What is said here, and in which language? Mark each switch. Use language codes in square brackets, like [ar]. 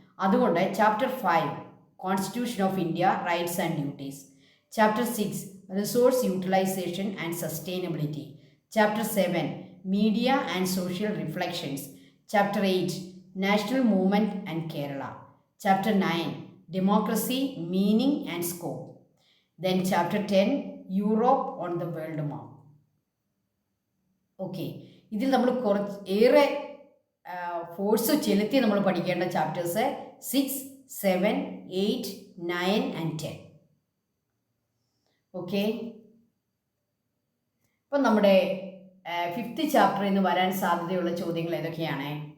[ml] അതുകൊണ്ട് [en] Chapter 5 constitution of India, rights and duties. Chapter 6 resource utilisation and sustainability. Chapter 7 media and social reflections. Chapter 8 national movement and Kerala. Chapter 9 Democracy, Meaning and Scope. Then Chapter 10 Europe on the World Map. [ml] Okay, ഇതിൽ നമ്മൾ ഏറെ force ചെലുത്തി നമ്മൾ പഠിക്കേണ്ട chapters 6, 7, 8, 9 and 10. Okay, ഇപ്പം നമ്മുടെ 5th ചാപ്റ്ററിൽ നിന്ന് വരാൻ സാധ്യതയുള്ള ചോദ്യങ്ങൾ ഏതൊക്കെയാണ്?